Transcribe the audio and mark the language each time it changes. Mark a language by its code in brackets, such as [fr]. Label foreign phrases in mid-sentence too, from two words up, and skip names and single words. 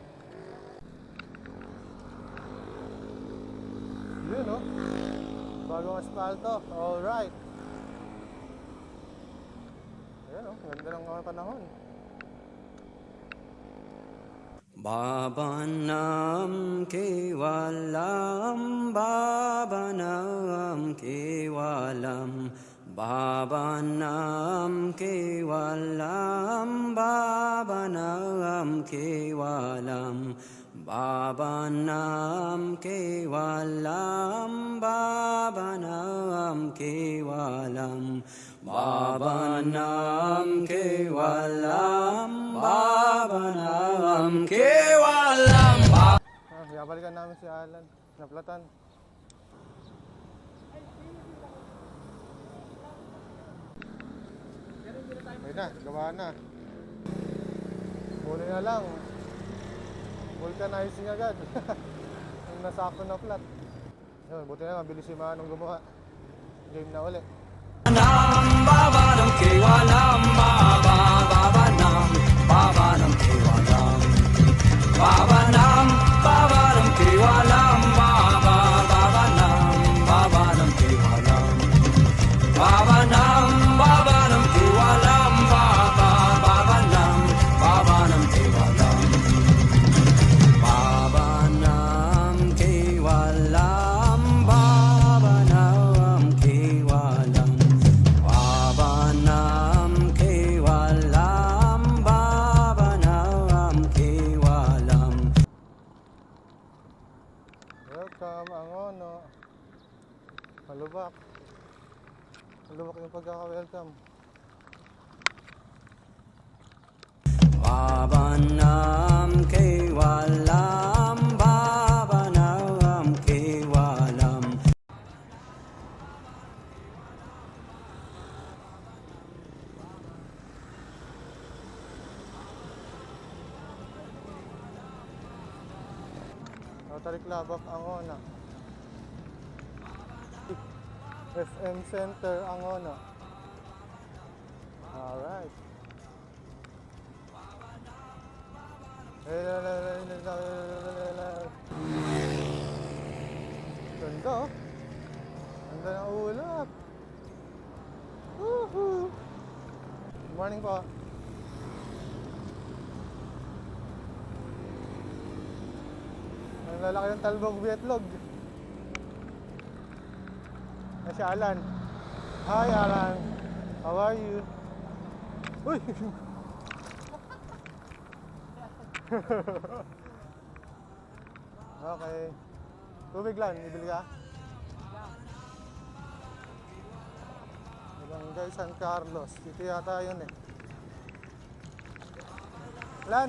[tl] Yun no? Bagong asfalto. Alright. Ayan no? Ganda ng mga panahon. [sa] Baba Nam Kevalam, Baba Nam Kevalam, Baba Nam Kevalam, Baba Nam Kevalam, Bhavanam Kevalam Bhavanam Kevalam Bhavanam Kevalam Bhavanam Kevalam. [tl] Babalikan namin si Alan. Naplatan. Ayun na, gawa na. Muli na lang. Vulcanizing agad. Yung nasako na plat. Yun, buti na mabilis si Manong gumawa. Game na uli. [sa] Bhavanam Kevalam Bhavanam Bhavanam Kevalam Bhavanam Bhavanam Kevalam Bhavanam Bhavanam Kevalam Bhavanam Bhavanam Kevalam Bhavanam Bhavanam Kevalam Bhavanam Kevalam Bhavanam Kevalam Bhavanam Kevalam Bhavanam Kevalam. [tl] Welcome, Angono. Malubak. Malubak yung pagkaka-welcome. [sa] Bhavanam Kevalam Bhavanam Kevalam. [tl] Rotary Club of Angono. FM Center Angono. Alright. Ganda oh. Ganda ng ulap. Woohoo! [en] Good morning po. [tl] Ang lalaki ng talbog Vietlog. Ay si Alan. Hi Alan. [en] How are you? [tl] Uy! Okay. Tubig lang, ibili ka? Barangay San Carlos. Dito yata yun eh. Alan!